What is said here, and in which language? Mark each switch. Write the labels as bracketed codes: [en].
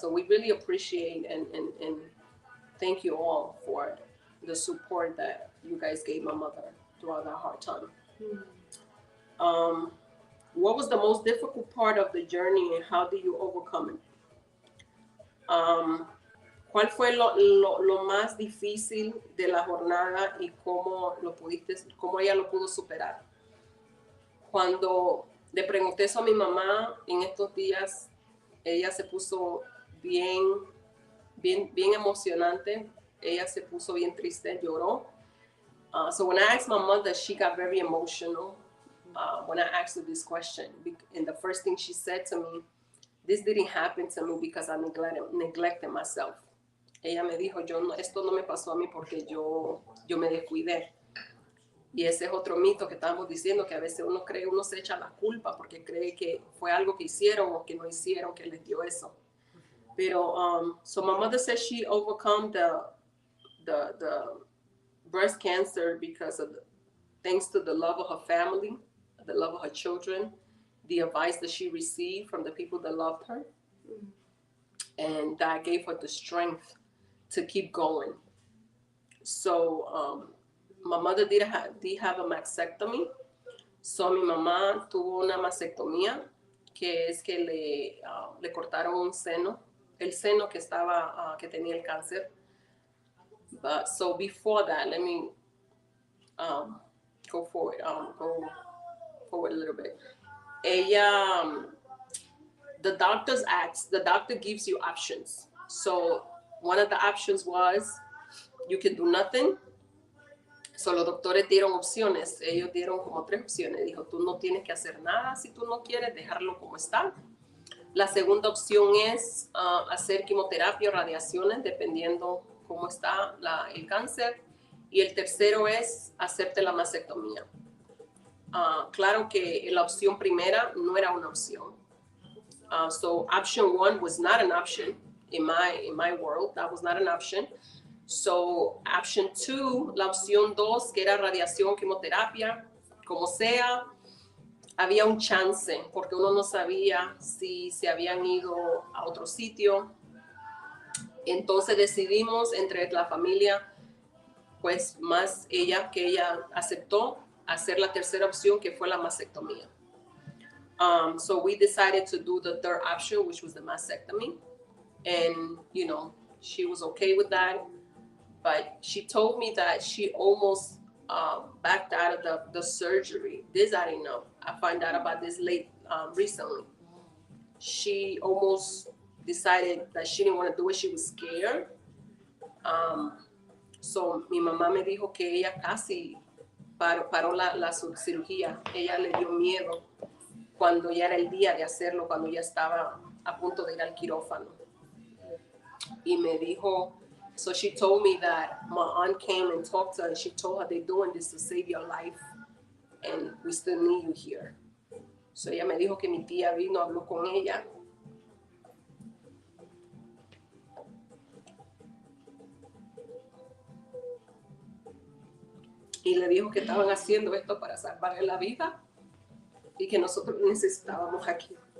[en] So we really appreciate and thank you all for the support that you guys gave my mother throughout that hard time. What was the most difficult part of the journey and how did you overcome it? [es] ¿Cuál fue lo más difícil de la jornada y cómo ella lo pudo superar? Cuando le pregunté eso a mi mamá en estos días, ella se puso bien emocionante. Ella se puso bien triste, lloró. [en] So when I asked my mother, she got very emotional when I asked her this question. And the first thing she said to me, this didn't happen to me because I neglected myself. [es] Ella me dijo, esto no me pasó a mí porque yo me descuidé. Y ese es otro mito que estábamos diciendo, que a veces uno se echa la culpa porque cree que fue algo que hicieron o que no hicieron que les dio eso. [en] Pero, so my mother said she overcome the breast cancer because of thanks to the love of her family, the love of her children, the advice that she received from the people that loved her. And that gave her the strength to keep going. So my mother did have a mastectomy. [es] So mi mamá tuvo una mastectomía, que es que le cortaron un seno, el seno que tenía el cáncer. [en] But so before that, let me go forward a little bit. The doctor gives you options. So one of the options was you can do nothing. [es] So los doctores dieron opciones. Ellos dieron como 3 opciones. Dijo, tú no tienes que hacer nada si tú no quieres, dejarlo como está. La segunda opción es hacer quimioterapia o radiaciones, dependiendo cómo está el cáncer. Y el tercero es hacerte la mastectomía. Claro que la opción primera no era una opción. [en] So option 1 was not an option in my world. That was not an option. So option 2, [es] la opción 2, que era radiación, quimioterapia, como sea, había un chance, porque uno no sabía si se habían ido a otro sitio. Entonces decidimos entre la familia, pues más ella aceptó hacer la tercera opción, que fue la mastectomía. [en] So we decided to do the third option, which was the mastectomy. And, she was okay with that. But she told me that she almost backed out of the surgery. This I didn't know. I found out about this recently. She almost decided that she didn't want to do it. She was scared. [es] So mi mamá me dijo que ella casi paró la cirugía. Ella le dio miedo cuando ya era el día de hacerlo, cuando ya estaba a punto de ir al quirófano. Y me dijo [en] So she told me that my aunt came and talked to her, and she told her they're doing this to save your life, and we still need you here. [es] So ella me dijo que mi tía vino, habló con ella. Y le dijo que estaban haciendo esto para salvarle la vida y que nosotros necesitábamos aquí.